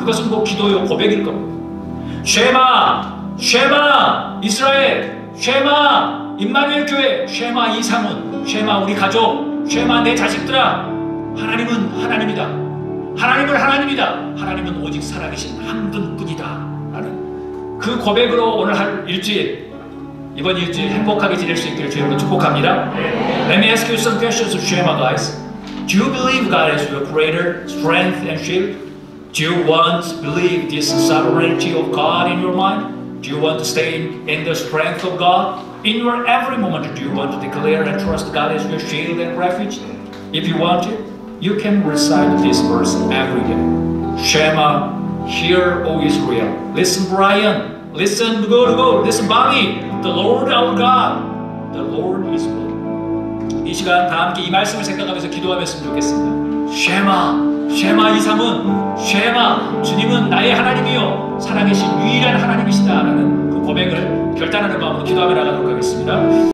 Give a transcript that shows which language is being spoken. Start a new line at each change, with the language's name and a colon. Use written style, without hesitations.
Korean: 그것은 뭐 기도요 고백일 겁니다. 쉐마 이스라엘, 쉐마 임마누엘 교회, 쉐마 이상훈, 쉐마 우리 가족, 쉐마 내 자식들아, 하나님은 하나님이다. 하나님은 오직 살아계신 한 분뿐이다 라는 그 고백으로 오늘 할 일주일, 이번 일주일 행복하게 지낼 수 있기를 주님으로 축복합니다.
English: Let me ask you some questions of Shema, guys. Do you believe God is your creator, strength and shield? Do you want to believe this sovereignty of God in your mind? Do you want to stay in the strength of God? In your every moment, do you want to declare and trust God as your shield and refuge? If you want to, you can recite this verse every day. Shema, hear, O Israel. Listen, Brian. Listen, go. Listen, Bobby. The Lord our God, the Lord is good.
Korean: 이 시간 다 함께 이 말씀을 생각하면서 기도하면서 좋겠습니다. 쉐마 이상은, 쉐마, 주님은 나의 하나님이요 살아계신 유일한 하나님이시다 라는 그 고백을 결단하는 마음으로 기도하며 나가도록 하겠습니다.